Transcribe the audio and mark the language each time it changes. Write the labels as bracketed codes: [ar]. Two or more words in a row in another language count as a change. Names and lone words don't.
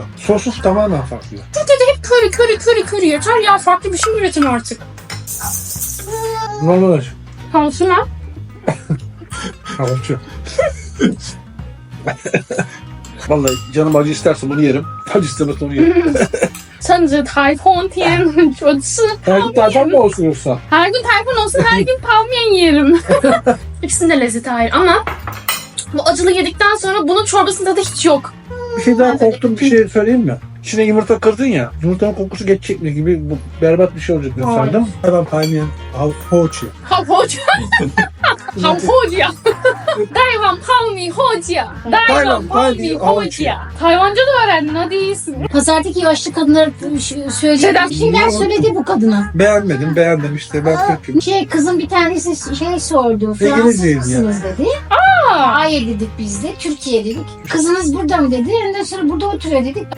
[tr] Sosu tamamen farklı. Türkiye'de hep köri yeter ya. Farklı bir şey üretin artık. Normal acı. Havuçlu mu? Havuçlu. Vallahi canım acı isterse bunu yerim. Acı istemezse onu yerim. [zh] 趁着台风天就吃 [tr] Her [zh] 泡 [tr] gün tayfan [zh] 面 [tr] mı olsun yoksa? Her gün tayfun olsun, her gün 泡面 yerim. İkisinin de lezzeti ayrı ama bu acılı yedikten sonra bunun çorbasında da hiç yok. Bir şey daha korktum bir şey söyleyeyim mi? İçine yumurta kırdın ya. Yumurtanın kokusu geçecek mi gibi bu berbat bir şey olacak diye Hayır. sandım. Hemen palmiye havuç yiyor. 好破家，好破家，台湾泡米破家，台湾泡米破家。 Tayvanca da öğrendin, hadi iyisin. Pazardaki yaşlı kadınlar söyleyecek. Kimler söyledi bu kadına? Beğenmedim, beğendim işte ben Türk'üm. Kızın bir tanesi sordu. İngilizceyiz Fransızsınız dedi. Hayır dedik biz de. Türkiye dedik. Kızınız burada mı dedi. Ondan sonra burada oturuyor dedik.